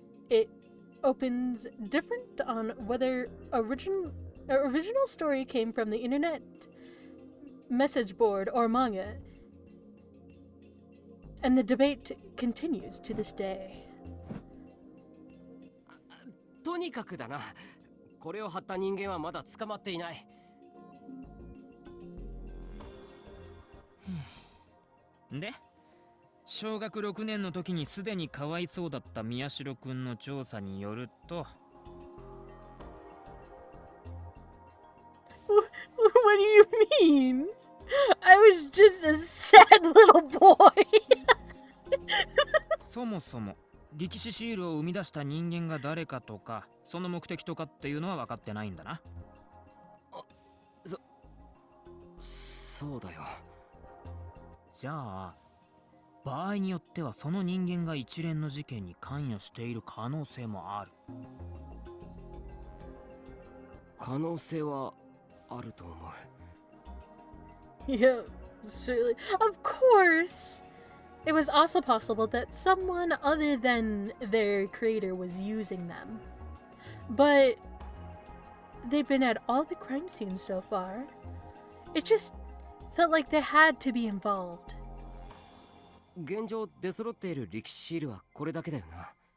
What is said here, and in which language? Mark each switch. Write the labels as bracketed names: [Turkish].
[English] It opens different on whether original story came from the internet, message board, or manga, and the debate continues to this day. [Japanese] とにかくだな。これを貼った人間はまだ捕まっていない。で、小学6年の時にすでにかわいそうだった宮代くんの調査によると、 [English] What do you mean? I was just a sad little boy. [Japanese] そもそも力士シールを生み出した人間が誰かとか、その目的とかっていうのは分かってないんだな。そうだよ。じゃあ場合によってはその人間が一連の事件に関与している可能性もある。可能性はあると思う。 [English] Yeah, certainly. Of course! It was also possible that someone other than their creator was using them. But they've been at all the crime scenes so far. It just felt like they had to be involved. [Japanese] 現状出揃っている歴史シールはこれだけだよな。